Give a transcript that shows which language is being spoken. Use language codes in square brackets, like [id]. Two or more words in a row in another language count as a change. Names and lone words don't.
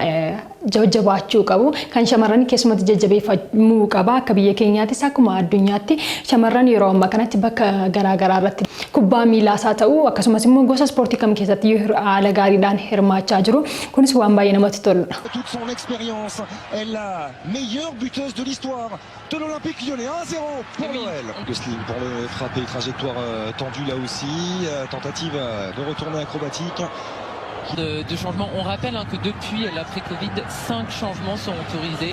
[om] Jajjabaachuu qabu. Kan shamarran keessumatti jajjabeeffamuu qaba. Akka biyya keenyaattis akkuma addunyaatti shamarran yeroo ammaa kanatti bakka garaagaraa irratti kubbaa miilaasaa ta'u akkasumas immoo gosa ispoortii kam keessatti haala gaariidhaan hirmaachaa jiru. Kunis waan baay'ee namatti toludha. [fr] Toute son expérience, elle est la meilleure buteuse de l'histoire de l'Olympique Lyonnais. 1-0 pour Noël. Gosling pour le frapper, trajectoire tendue là aussi, tentative de retourner acrobatique. De changements. On rappelle que depuis l'après-Covid, 5 changements sont autorisés.